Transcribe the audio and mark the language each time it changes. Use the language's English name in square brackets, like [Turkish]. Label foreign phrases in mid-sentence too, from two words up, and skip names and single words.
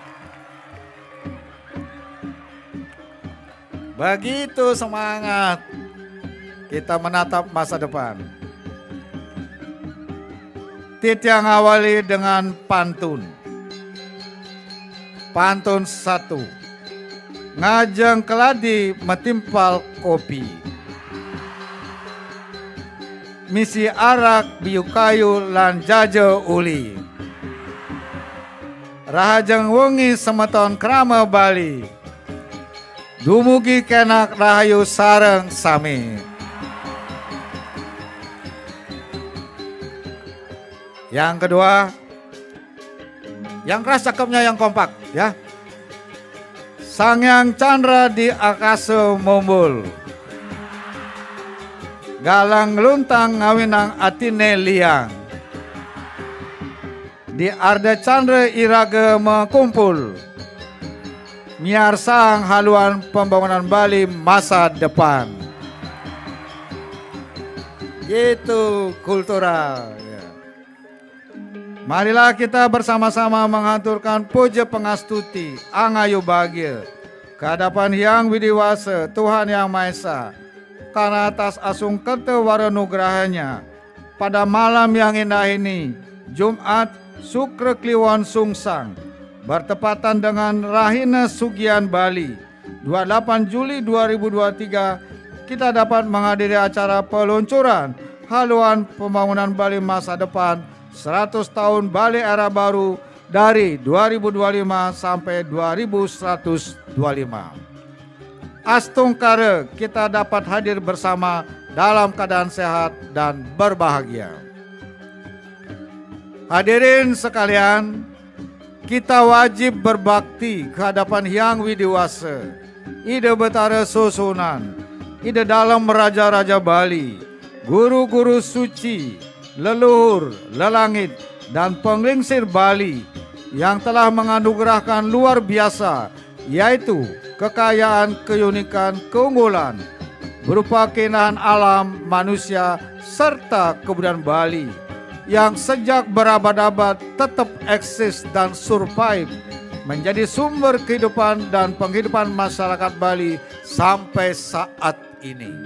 [Indonesian] Begitu semangat kita menatap masa depan. Titiang awali dengan pantun. Pantun 1. [Balinese] Ngajeng keladi metimpal kopi. Misi arak biu kayu lan jajo uli. Rahajeng wengi semeton krama Bali. Dumugi kenak rahayu sareng sami. [Indonesian] Yang kedua, yang keras cakepnya yang kompak ya. [Balinese] Sangyang Chandra di akasa mumbul. Galang luntang ngawinang atine liang. Di Arda Chandra iraga mengkumpul. Miar sang [Indonesian] haluan pembangunan Bali masa depan. Gitu kultural ya. Marilah kita bersama-sama mengaturkan puja pengastuti angayu bahagia kehadapan Hyang Widiwasa Tuhan Yang Maha Esa, karena atas asung kertewara nugrahanya pada malam yang indah ini, Jumat Sukra Kliwon Sungsang, bertepatan dengan Rahina Sugian Bali 28 Juli 2023, kita dapat menghadiri acara peluncuran haluan pembangunan Bali masa depan 100 tahun Bali era baru dari 2025 sampai 2125. Astungkara kita dapat hadir bersama dalam keadaan sehat dan berbahagia. Hadirin sekalian, kita wajib berbakti kehadapan Hyang Widiwasa, ide Betara Susunan, ide dalam Raja-Raja Bali, guru-guru suci, leluhur, lelangit, dan penglingsir Bali yang telah menganugerahkan luar biasa, yaitu kekayaan, keunikan, keunggulan, berupa keindahan alam, manusia, serta kebudayaan Bali yang sejak berabad-abad tetap eksis dan survive menjadi sumber kehidupan dan penghidupan masyarakat Bali sampai saat ini.